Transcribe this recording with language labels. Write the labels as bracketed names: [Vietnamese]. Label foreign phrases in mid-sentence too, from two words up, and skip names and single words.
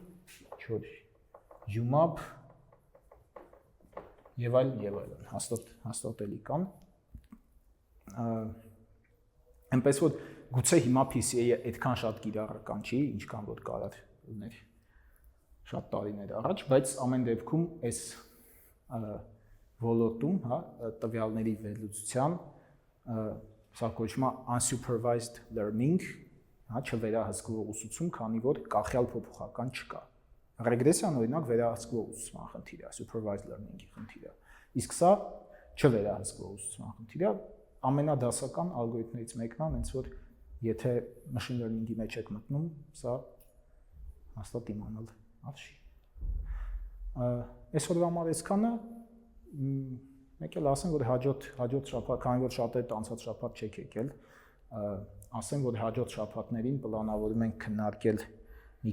[Armenian] UMAP եւ այլն, հաստատ էլի կան։ Այնպես որ գուցե հիմա PCA-ը այդքան շատ կիրառական չի, ինչքան որ կարար ուներ շատ տարիներ առաջ, բայց ամեն դեպքում այս ոլորտում, հա, տվյալների վերլուծության սա կոչվում է [English] unsupervised learning, [Armenian] հա, չվերահսկվող ուսուցում, քանի որ կախյալ փոփոխական չկա։ Ռեգրեսիան օրինակ վերահսկվող ուսուցման խնդիր է, [English] supervised learning- [Armenian] ի խնդիր է։ Իսկ սա չվերահսկվող ուսուցման խնդիր է, ամենադասական ալգորիթմներից մեկն է, հենց որ եթե [English] machine learning- [Armenian] ի մեջ եք մտնում, սա հաստատ իմանալ արժի։ Այսօրվա համար այսքանը, մեկ էլ ասեմ, որ հաջորդ շաբաթ, քանի որ շատերը անցած շաբաթ չեք եկել, ասեմ, որ հաջորդ շաբաթներին պլանավորում ենք քննարկել մի